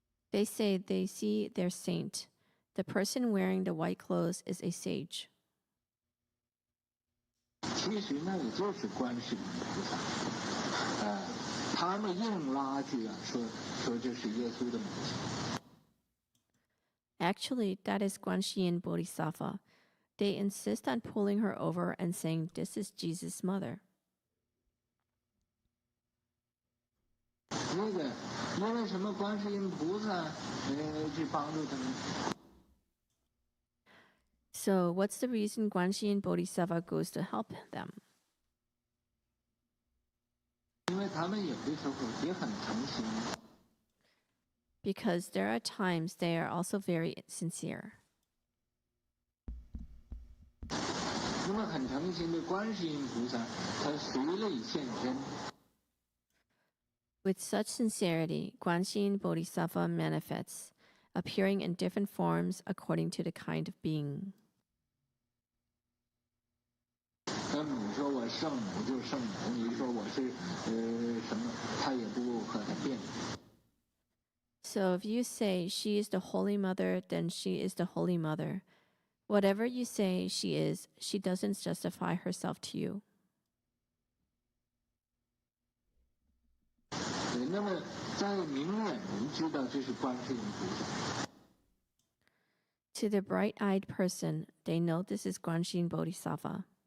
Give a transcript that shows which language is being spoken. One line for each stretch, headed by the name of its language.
English: They say they see their saint. The person wearing the white clothes is a sage.
Chinese: 其实那个就是观世音菩萨，他们硬拉去说这是耶稣的母亲。
English: Actually, that is Guanxian Bodhisattva. They insist on pulling her over and saying, "This is Jesus' mother."
Chinese: 那个，因为什么观世音菩萨去帮助他们？
English: So what's the reason Guanxin Bodhisattva goes to help them?
Chinese: 因为他们有的时候也很诚心。
English: Because there are times they are also very sincere.
Chinese: 那么很诚心的观世音菩萨，他随类现身。
English: With such sincerity, Guanxin Bodhisattva manifests, appearing in different forms according to the kind of being.
Chinese: 那你说我圣母就圣母，你说我是什么，他也不和他辩。
English: So if you say she is the Holy Mother, then she is the Holy Mother. Whatever you say she is, she doesn't justify herself to you.
Chinese: 那么在明眼人知道这是观世音菩萨。
English: To the bright-eyed person, they know this is Guanxin Bodhisattva.